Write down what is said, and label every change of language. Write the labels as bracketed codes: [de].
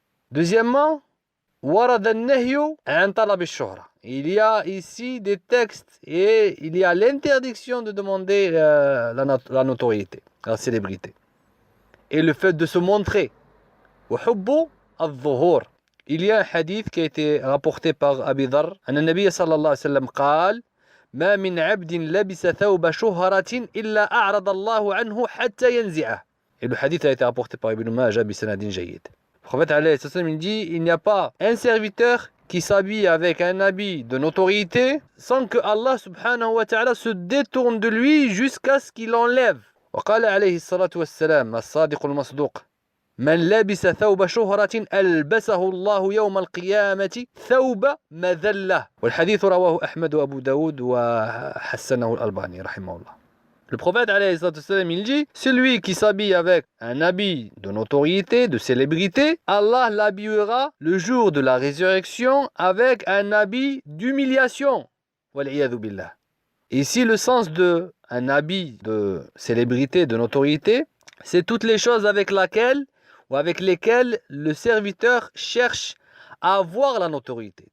[fr] Deuxièmement, [ar] warad al-nahyu an talab al-shuhra. [fr] Il y a ici des textes et il y a l'interdiction de demander la notoriété, la célébrité. Et le fait de se montrer. [ar] Wa hubbu al-dhuhur. [fr] Il y a un hadith qui a été rapporté par Abi Dharr. [ar] Anna Nabiy sallallahu alayhi wa sallam قال ما من عبد لبس ثوب شهرة إلا أعرض الله عنه حتى ينزعه. [fr] Et le hadith a été rapporté par Ibn Majah [ar] bisanadin jayyid. [fr] Le prophète alayhi salam il dit, il n'y a pas un serviteur qui s'habille avec un habit de notoriété sans que Allah subhanahu wa ta'ala se détourne de lui jusqu'à ce qu'il enlève. [ar] وقال عليه الصلاة والسلام الصادق المصدوق من لبس ثوب شهرة ألبسه الله يوم القيامة ثوب مذلة. والحديث رواه أحمد وأبو داود وحسنه الألباني رحمه الله. [fr] Le prophète alayhi salam il dit, celui qui s'habille avec un habit de notoriété, de célébrité, Allah l'habillera le jour de la résurrection avec un habit d'humiliation. [ar] Wal'iyadhu billah. [fr] Ici le sens de un habit de célébrité, de notoriété, c'est toutes les choses avec lesquelles le serviteur cherche à avoir la notoriété.